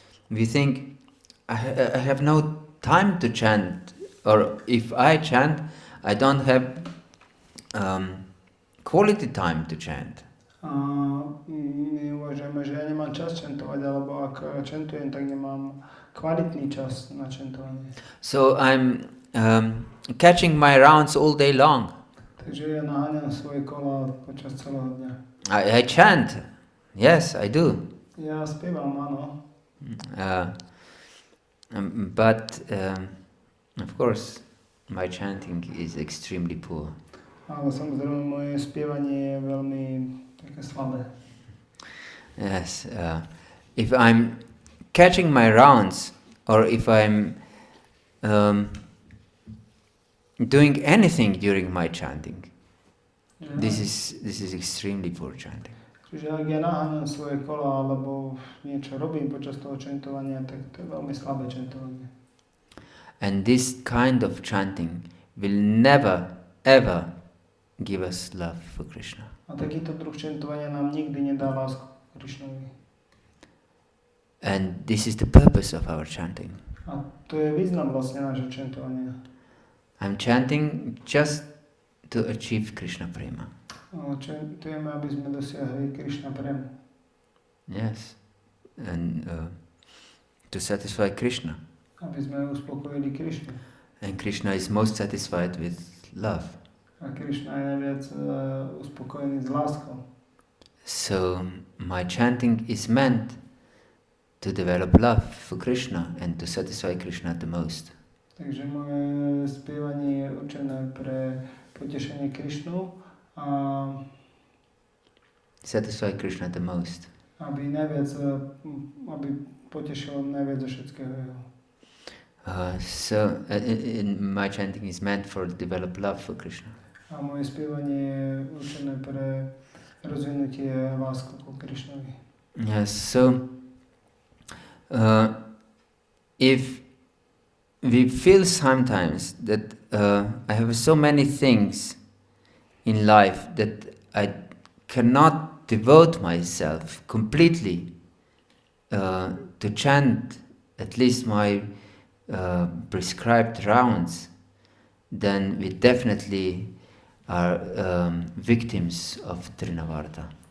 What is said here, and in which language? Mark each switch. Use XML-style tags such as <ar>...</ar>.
<en>We think, I have no time to chant, or if I chant, I don't have quality time to chant.</en> <sk>My uvažujeme, že ja nemám čas chantovať, alebo ak chantujem, tak nemám kvalitný čas na chantovanie.</sk> <en>So I'm catching my rounds all day long.</en> <sk>Takže ja naháňam svoje kola počas celého dňa.</sk> <en>I chant, yes, I do.</en> <sk>Ja spievam, áno.</sk> <en>But of course my chanting is extremely poor.</en> <sk>Ale samozrejme moje spievanie je veľmi také slabé.</sk> <en>Yes, if I'm catching my rounds, or if I'm doing anything during my chanting, this is extremely poor chanting.</en> <sk>Čiže ak ja naháňam svoje kola alebo niečo robím počas toho chantovania, tak to je veľmi slabé chantovanie.</sk> <en>And this kind of chanting will never ever give us love for Krishna.</en> <sk>A takýto druh chantovania nám nikdy nedá lásku k Krišnovi.</sk> <en>And this is the purpose of our chanting.</en> <sk>A to je význam vlastne nášho chantovania.</sk> <en>I'm chanting just to achieve Krishna prema.</en> <sk>Chantujeme, aby sme dosiahli Krišna premu.</sk> <en>Yes, and to satisfy Krishna.</en> <sk>Aby sme uspokojili Krišnu.</sk> <en>And Krishna is most satisfied with love.</en> <sk>A Krišna je najviac uspokojený s láskou.</sk> <en>So my chanting is meant to develop love for Krishna and to satisfy Krishna the most.</en> <sk>Takže moje spievanie je určené pre potešenie Krišnu a</sk> <en>satisfy Krishna the most.</en> <sk>Aby potešil najviac zo všetkého.</sk> <en>So my chanting is meant for develop love for Krishna.</en> <sk>A moje spievanie je určené pre rozvinutie lásky ku Krišnovi.</sk> <en>Yes, so if we feel sometimes that I have so many things in life that I cannot devote myself completely to chant at least my prescribed rounds, then we definitely are victims of Trinavarta.</en>